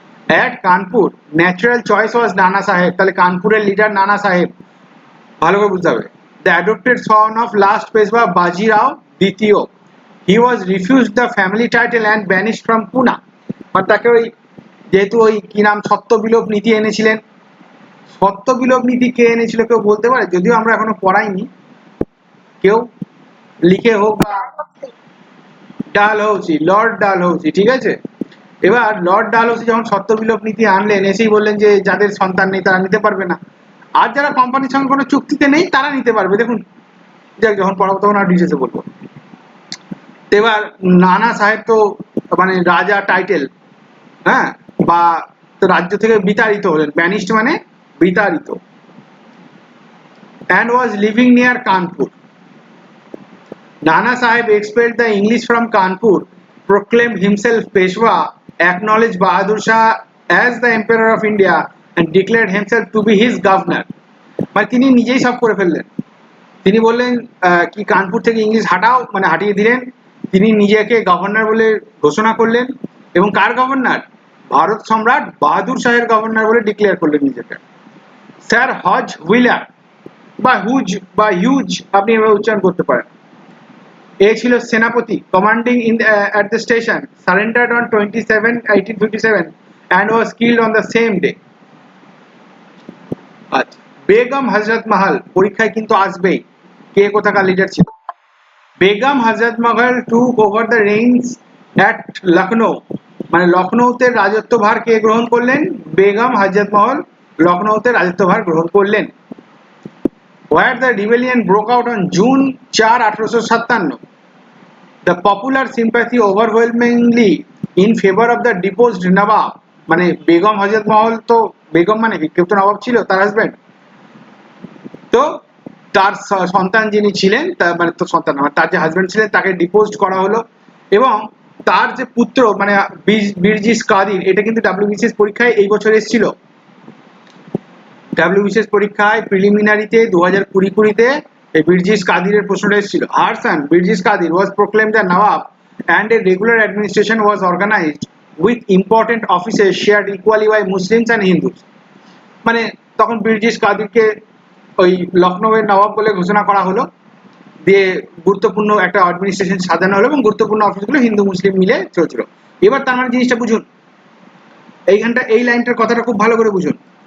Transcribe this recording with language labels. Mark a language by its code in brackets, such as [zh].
[en] at Kanpur natural choice was [bn] নানা সাহেব, তাহলে কানপুরের লিডার নানা সাহেব, ভালো করে বুঝতে হবে। [en] The adopted son of last Peshwa Bajirao দ্বিতীয়, he was refused the family title and banished from Pune। [bn] আর তাকে ওই যেহেতু ওই কি নাম সত্য বিলোপ নীতি এনেছিলেন, সত্য বিলোপ নীতি কে এনেছিল কেউ বলতে পারে? যদিও আমরা এখনো পড়াইনি, কেউ লিখে হোক বা ডালহৌসি, লর্ড ডালহৌসি, ঠিক আছে। এবার লর্ড ডালহৌসি যখন সত্য বিলোপ নীতি আনলেন, এসেই বললেন যে যাদের সন্তান নেই তারা নিতে পারবে না, আর যারা কোম্পানির সঙ্গে কোনো চুক্তিতে নেই তারা নিতে পারবে। দেখুন যাক, যখন পড়াবো তখন আর ডিটেলসে বলবো। এবার নানা সাহেব তো মানে রাজা টাইটেল, হ্যাঁ, বা তো রাজ্য থেকে বিতাড়িত হলেন, ব্যানিশড মানে বিতাড়িত, [en] and was living near Kanpur। Nana Sahib expelled the English from Kanpur, proclaimed himself Peshwa, acknowledged Bahadur Shah as the Emperor of India and declared himself to be his governor। [bn] মানে তিনি নিজেই সব করে ফেললেন, তিনি বললেন কি কানপুর থেকে ইংলিশ হাটাও, মানে হাটিয়ে দিলেন, তিনি নিজেকে গভর্নর বলে ঘোষণা করলেন এবং কার গভর্নর? ভারত সম্রাট বাহাদুর শাহের গভর্নর বলে ডিক্লেয়ার করলেন নিজেকে। স্যার হজ হুইলার বা হুজ বা হিউজ আপনি এভাবে উচ্চারণ করতে পারেন, এ ছিল সেনাপতি [en] Commanding in at the station surrendered on 27 1857 and was killed on the same day. [bn] আচ্ছা, বেগম হযরত মহল পরীক্ষায় কিন্তু আসবেই, কে কোথাকার লিডার ছিল? বেগম হযরত মহল [en] took over the reins at [bn] Lucknow, মানে লখনৌতে রাজত্বভার কে গ্রহণ করলেন? বেগম হযরত মহল লখনৌতে রাজত্বভার গ্রহণ করলেন। [en] Where the rebellion broke out on June 4 1857, the popular sympathy overwhelmingly in favor of the deposed [bn] নবাব, মানে বেগম হযরত মহল তো বেগম মানে কেউ তো নবাব ছিল তার হাজবেন্ড, তো তার সন্তান যিনি ছিলেন তার মানে তো সন্তান না, তার যে হাজবেন্ড ছিলেন তাকে ডিপোজড করা হলো এবং তার যে পুত্র মানে বীরজিস কাদির, এটা কিন্তু ডাব্লিউবিসিএস পরীক্ষায় এই বছর এসেছিল। ডাব্লিউবিসিএস পরীক্ষায় প্রিলিমিনারিতে 2020-তে এই বীরজিস কাদিরের প্রশ্নটা এসেছিল। [en] Her son Birjis Qadir was proclaimed the Nawab and a regular administration was organized with important offices shared equally by Muslims and Hindus। [bn] মানে তখন বীরজিস কাদিরকে ওই লখনৌয়ের নবাব বলে ঘোষণা করা হলো, দিয়ে গুরুত্বপূর্ণ একটা অ্যাডমিনিস্ট্রেশন সাজানো হলো এবং গুরুত্বপূর্ণ অফিসগুলো হিন্দু মুসলিম মিলে চলছিল। এবার তার মানে জিনিসটা বুঝুন, এইখানটা এই লাইনটার কথাটা খুব ভালো করে বুঝুন।